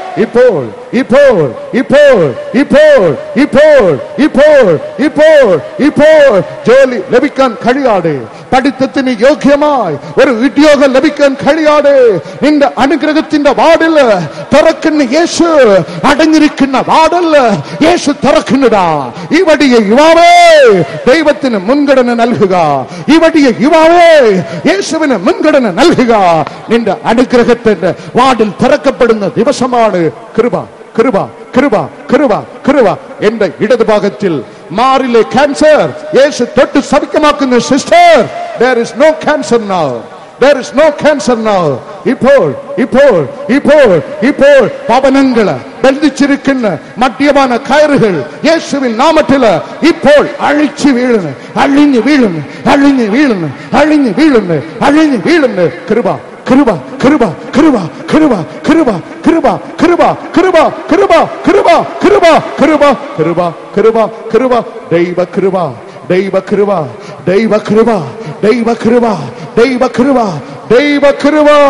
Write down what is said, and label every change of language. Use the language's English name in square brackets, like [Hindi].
[Malayalam] ഇപ്പോൾ, ഇപ്പോൾ, ഇപ്പോൾ, ഇപ്പോൾ, ഇപ്പോൾ, ഇപ്പോൾ, ഇപ്പോൾ, ഇപ്പോൾ ജോലി ലഭിക്കാൻ കഴിയാതെ, പഠിത്തത്തിന് യോഗ്യമായി ഒരു ഉദ്യോഗം ലഭിക്കാൻ കഴിയാതെ നിന്റെ അനുഗ്രഹത്തിന്റെ വാതിൽ തുറക്കുന്ന യേശു, അടഞ്ഞിരിക്കുന്ന വാതിൽ യേശു തുറക്കുന്നതാ. ഈ വടിയ യുവാവേ ദൈവത്തിന് മുൻഗണന നൽകുക, ഈ വടിയ യുവാവേ യേശുവിന് മുൻഗണന നൽകുക. നിന്റെ അനുഗ്രഹത്തിന്റെ വാതിൽ തുറക്കപ്പെടുന്ന ദിവസമാണ്. കൃപ, കൃപ, കൃപ, കൃപ, കൃപ. എന്റെ ഇടതുഭാഗത്തിൽ മാറിലെ ക്യാൻസർ യേശു തൊട്ട് സൗഖ്യമാക്കുന്ന sister. [English] There is no cancer now. There is no cancer now. [Malayalam] ഇപ്പോൾ ഇപ്പോൾ ഇപ്പോൾ ഇപ്പോൾ ഭവനങ്ങള് ബന്ധിച്ചിരിക്കുന്ന മദ്യപാന കയറുകൾ യേശുവിൻ നാമത്തിൽ ഇപ്പോൾ അഴിച്ചു വീഴുന്നു, അഴിഞ്ഞു വീഴുന്നു, അഴിഞ്ഞു വീഴുന്നു, അഴിഞ്ഞു വീഴുന്നു, അഴിഞ്ഞു വീഴുന്നു. കൃപ കൃപ കൃപ കൃപ കൃപ കൃപ കൃപ കൃപ കൃപ കൃപ കൃപ കൃപ കൃപ കൃപ കൃപ കൃപ ദൈവ കൃപ ദൈവ കൃപ ദൈവ കൃപ ദൈവ കൃപ ദൈവ കൃപ ദൈവ കൃപ.